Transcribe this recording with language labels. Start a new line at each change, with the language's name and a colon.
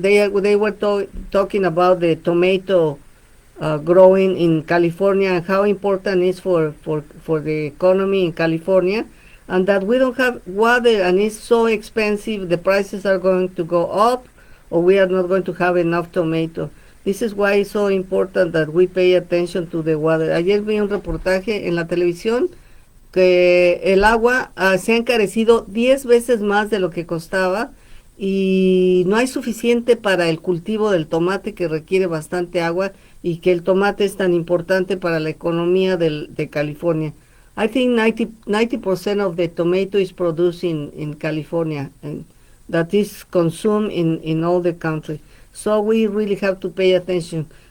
English: They were talking about the tomato growing in California and how important it is for the economy in California, and that we don't have water and it's so expensive, the prices are going to go up, or we are not going to have enough tomato. This is why it's so important that we pay attention to the water.
Spanish: Ayer vi un reportaje en la televisión que el agua se ha encarecido 10 veces más de lo que costaba, y no hay suficiente para el cultivo del tomate, que requiere bastante agua, y que el tomate es tan importante para la economía de California.
English: I think 90% of the tomato is produced in California, and that is consumed in all the country. So we really have to pay attention.